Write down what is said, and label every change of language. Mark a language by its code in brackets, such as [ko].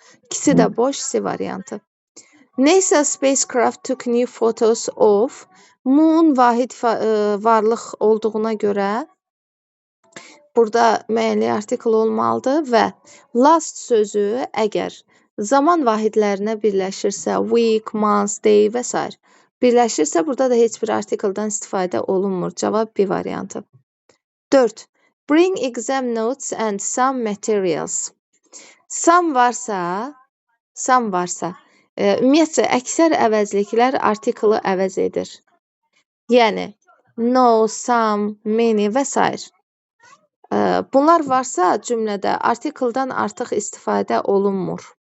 [az] İkisi də boş, C variantı. [en] NASA spacecraft took new photos of moon [az] vahid varlıq olduğuna görə burada müəyyən artikel olmalıdır və last sözü əgər zaman vahidlərinə birləşirsə, week, month, day və s. birləşirsə, burada da heç bir artikeldən istifadə olunmur. Cavab B variantı. 4. [en] Bring exam notes and some materials. [az] Some varsa, ümumiyyətcə, əksər əvəzliklər artikeli əvəz edir. Yəni, no, some, many və s. Bunlar varsa cümlədə artikeldən artıq istifadə olunmur.